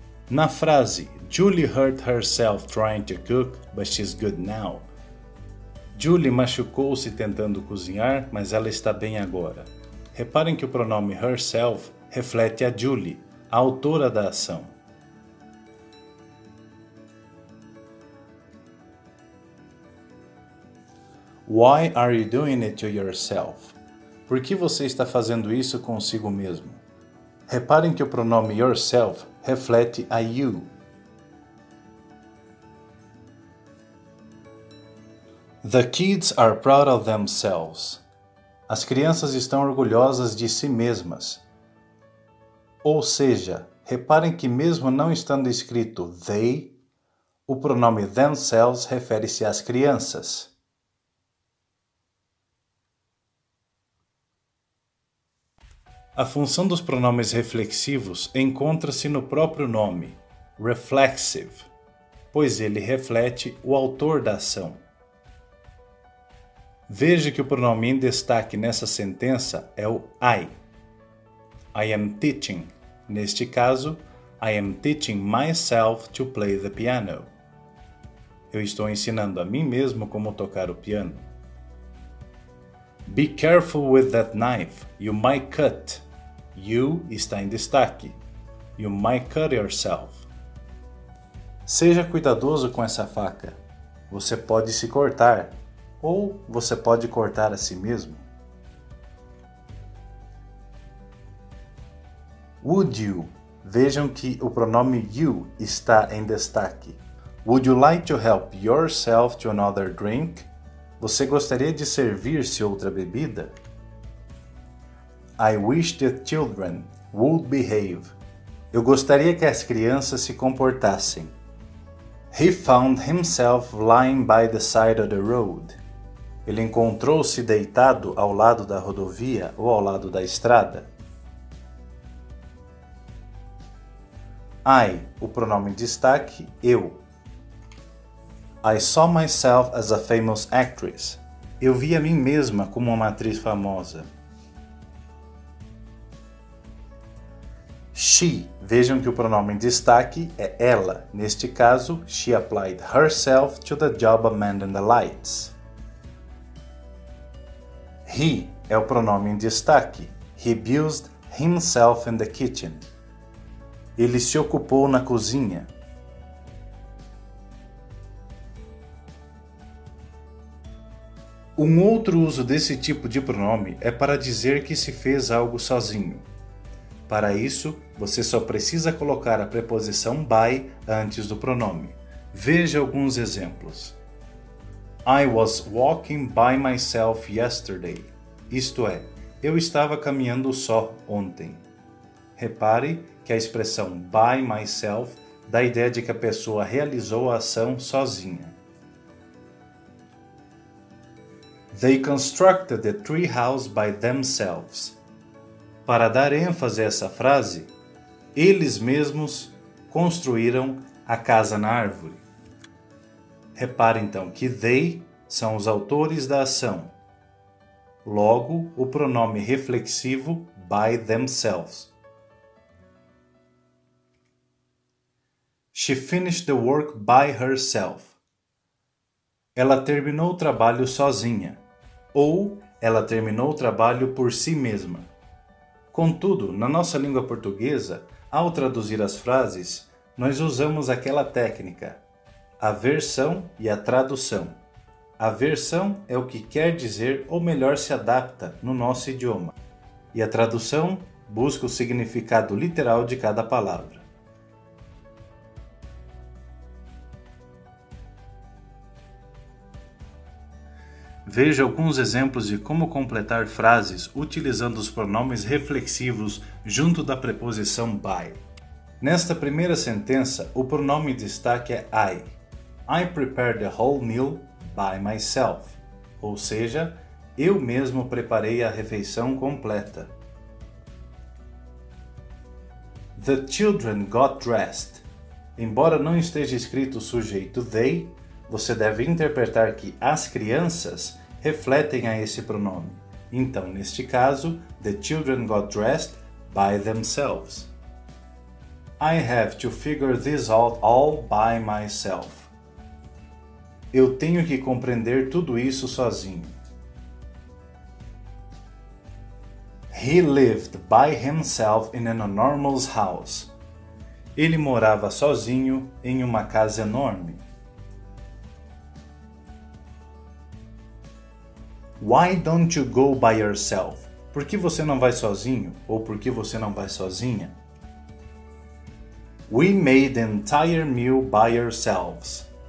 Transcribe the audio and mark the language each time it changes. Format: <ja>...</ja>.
<pt>Na frase</pt> <en>Julie hurt herself trying to cook, but she's good now.</en> <pt>Julie machucou-se tentando cozinhar, mas ela está bem agora. Reparem que o pronome herself reflete a Julie, a autora da ação.</pt> <en>Why are you doing it to yourself?</en> <pt>Por que você está fazendo isso consigo mesmo? Reparem que o pronome yourself reflete a you.</pt> <en>The kids are proud of themselves.</en> <pt>As crianças estão orgulhosas de si mesmas. Ou seja, reparem que mesmo não estando escrito they, o pronome themselves refere-se às crianças. A função dos pronomes reflexivos encontra-se no próprio nome, reflexive, pois ele reflete o autor da ação. Veja que o pronome em destaque nessa sentença é o I.</pt> <en>I am teaching.</en> <pt>Neste caso,</pt> <en>I am teaching myself to play the piano.</en> <pt>Eu estou ensinando a mim mesmo como tocar o piano.</pt> <en>Be careful with that knife. You might cut. You</en> <pt>está em destaque.</pt> <en>You might cut yourself.</en> <pt>Seja cuidadoso com essa faca. Você pode se cortar. Ou você pode cortar a si mesmo.</pt> <en>Would you?</en> <pt>Vejam que o pronome you está em destaque.</pt> <en>Would you like to help yourself to another drink?</en> <pt>Você gostaria de servir-se outra bebida?</pt> <en>I wish the children would behave.</en> <pt>Eu gostaria que as crianças se comportassem.</pt> <en>He found himself lying by the side of the road.</en> <pt>Ele encontrou-se deitado ao lado da rodovia ou ao lado da estrada. I, o pronome em destaque, eu.</pt> <en>I saw myself as a famous actress.</en> <pt>Eu vi a mim mesma como uma atriz famosa. She. Vejam que o pronome em destaque é ela. Neste caso,</pt> <en>she applied herself to the job amending the lights.</en> <pt>He é o pronome em destaque.</pt> <en>He abused himself in the kitchen.</en> <pt>Ele se ocupou na cozinha. Um outro uso desse tipo de pronome é para dizer que se fez algo sozinho. Para isso, você só precisa colocar a preposição by antes do pronome. Veja alguns exemplos.</pt> <en>I was walking by myself yesterday.</en> <pt>Isto é, eu estava caminhando só ontem. Repare que a expressão by myself dá a ideia de que a pessoa realizou a ação sozinha.</pt> <en>They constructed the tree house by themselves.</en> <pt>Para dar ênfase a essa frase, eles mesmos construíram a casa na árvore. Repare então que they são os autores da ação. Logo, o pronome reflexivo by themselves.</pt> <en>She finished the work by herself.</en> <pt>Ela terminou o trabalho sozinha. Ou ela terminou o trabalho por si mesma. Contudo, na nossa língua portuguesa, ao traduzir as frases, nós usamos aquela técnica, a versão e a tradução. A versão é o que quer dizer ou melhor se adapta no nosso idioma, e a tradução busca o significado literal de cada palavra. Veja alguns exemplos de como completar frases utilizando os pronomes reflexivos junto da preposição by. Nesta primeira sentença, o pronome em destaque é I.</pt> <en>I prepared the whole meal by myself.</en> <pt>Ou seja, eu mesmo preparei a refeição completa.</pt> <en>The children got dressed.</en> <pt>Embora não esteja escrito o sujeito they, você deve interpretar que as crianças refletem a esse pronome. Então, neste caso,</pt> <en>the children got dressed by themselves. I have to figure this out all by myself.</en> <pt>Eu tenho que compreender tudo isso sozinho.</pt> <en>He lived by himself in an enormous house.</en> <pt>Ele morava sozinho em uma casa enorme.</pt> <en>Why don't you go by yourself?</en> <pt>Por que você não vai sozinho? Ou por que você não vai sozinha?</pt> <en>We made the entire meal by ourselves.</en>